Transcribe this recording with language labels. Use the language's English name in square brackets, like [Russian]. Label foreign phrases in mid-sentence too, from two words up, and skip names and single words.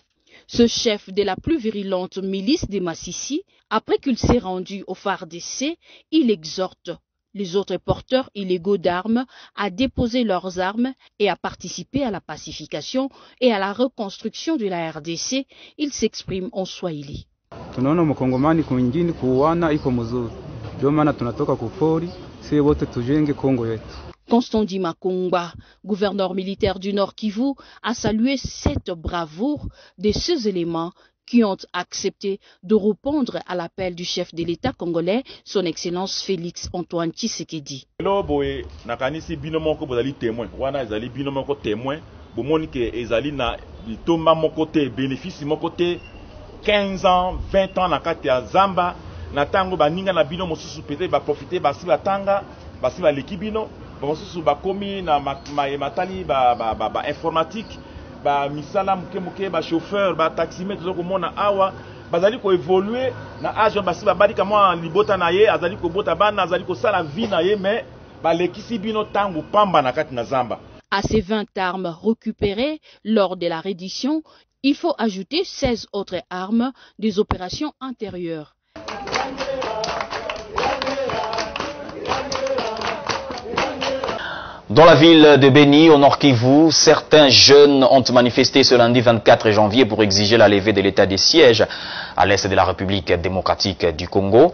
[French] Ce chef de la plus virulente milice des Massissi, après qu'il s'est rendu au FARDC, il exhorte les autres porteurs illégaux d'armes à déposer leurs armes et à participer à la pacification et à la reconstruction de la RDC. Il s'exprime en Swahili. [Swahili] Tunaona mkongomani kwingine kuuana iko mzuri. Ndio maana tunatoka kupori, sisi wote tujenge Kongo yetu. [French] Constant Dima Kongba, gouverneur militaire du Nord Kivu, a salué cette bravoure de ces éléments qui ont accepté de répondre à l'appel du chef de l'État congolais, son Excellence Félix Antoine Tshisekedi. [Lingala] Boye nakanisi bino moko bozali témoin, wana ezali bino moko témoin, bomoni ke ezali na litoma moko te bénéfice moko te 15 ans, 20 ans na kati ya Zamba, na tango baninga na bino mosusu peut-être ba profiter basi batanga, basi ba leki bino, mosusu ba komi na matali ba informatique. Ba misala muke ba chauffeur ba taximètre zo komona awa bazali ko évoluer na âge basi ba bali kama libota na ye azali ko bota bana azali ko sala vie na ye mais ba lekisi bino tangu pamba na kati na Zamba. [French] À ces 20 armes récupérées lors de la reddition, il faut ajouter 16 autres armes des opérations antérieures. Dans la ville de Béni, au Nord Kivu, certains jeunes ont manifesté ce lundi 24 janvier pour exiger la levée de l'état de siège à l'est de la République démocratique du Congo.